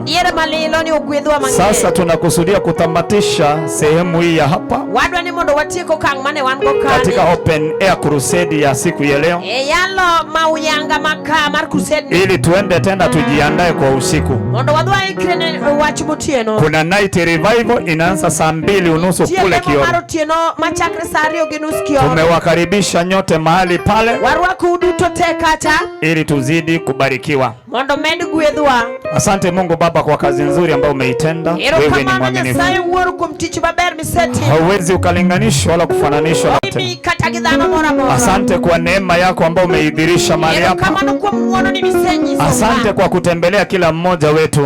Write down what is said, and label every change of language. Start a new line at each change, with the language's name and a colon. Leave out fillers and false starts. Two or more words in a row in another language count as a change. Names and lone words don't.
Swahili: Sasa tunakusudia kutamatisha sehemu hii ya hapa katika
English: open air crusade
Swahili: ya siku ya leo, ili tuende tena tujiandae kwa usiku. Kuna
English: night revival
Swahili: inaanza saa 2:30 kule Kioro. Tumewakaribisha nyote mahali pale ili tuzidi kubarikiwa.
Luo (Kenya and Tanzania): Mondo med gwedhwa.
Swahili: Asante Mungu Baba kwa kazi nzuri ambayo umeitenda. Wewe ni mwaminifu. Hauwezi ukalinganishwa wala kufananishwa na yote. Asante kwa neema yako ambayo umeidhirisha mahali hapa. Asante kwa kutembelea kila mmoja wetu.